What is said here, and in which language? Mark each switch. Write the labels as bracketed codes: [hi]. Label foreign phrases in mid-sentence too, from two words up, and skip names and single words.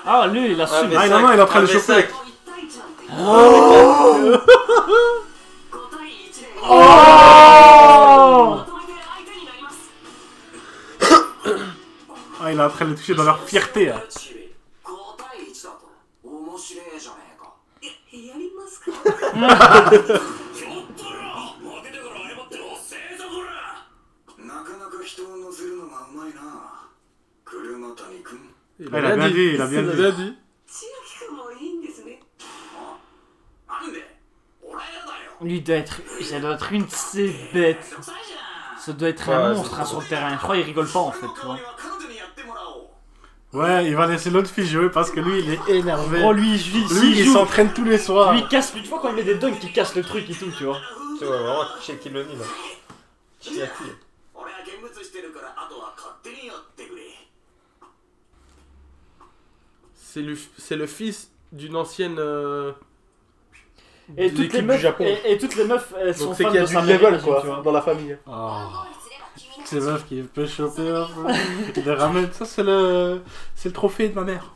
[fr] Ah lui il assume. Ah, non, non, il est en train de le choper. [ja] 1 対1なんて。5対1で。 Oh. まとめて相手になります。 [fr] Ah, il est en train de le toucher dans leur fierté. Hein. [ja] 5 対1だと面白いじゃねえか。やりますか。ちょっとよ負けたから謝っておっせえぞこら。なかなか人を乗せるのがうまいな車谷くん。 [fr] Il Ah, il a bien dit, il a bien Il a dit. bien dit. [ja] 千秋君もいいんですね。なんで俺らだよ。 [fr] Lui ça doit être une de ces bêtes. [ja] めんどくさいじゃん。 [fr] Ça doit être Ouais, un c'est monstre hein, trop sur le terrain. Je crois qu'il rigole pas en fait. Tu vois. Ouais, il va laisser l'autre fille jouer parce que lui, il est énervé. Oh lui Lui, s'il il joue. s'entraîne tous les soirs. Lui il casse. Tu vois quand il met des dunks il casse le truc et tout tu vois. Tu vois, vraiment, Shaquille O'Neal là. Chiaki. [ja] 俺は見物してるからあとは勝手にやってくれ。 [fr] c'est le fils d'une ancienne. Et de toutes les l'équipe meufs, du Japon. et toutes les meufs, elles sont Donc c'est fans qu'il y a de du sa level mère, quoi tu vois. dans la famille. C'est meuf qui peut choper un peu. Il les ramène. Ça, c'est le trophée de ma mère.